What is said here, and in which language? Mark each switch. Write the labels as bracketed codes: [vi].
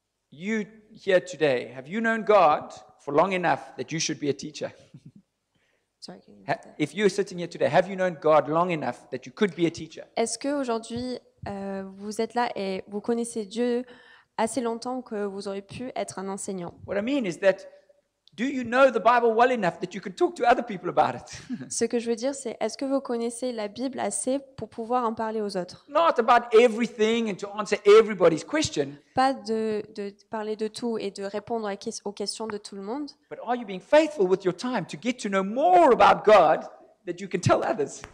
[en] You here today, have you known God for long enough that you should be a teacher? Sorry, can you repeat that? If you're sitting here today, have you known God long enough that you could be a teacher? [fr] Est-ce qu'aujourd'hui, vous êtes là et vous connaissez Dieu assez longtemps que vous aurez pu être un enseignant? [en] What I mean is that, do you know the Bible well enough that you can talk to other people about it? [fr] Ce que je veux dire, c'est est-ce que vous connaissez la Bible assez pour pouvoir en parler aux autres? [en] Not about everything and to answer everybody's question, [fr] Pas de parler de tout et de répondre aux questions de tout le monde, [en] but are you being faithful with your time to get to know more about God that you can tell others?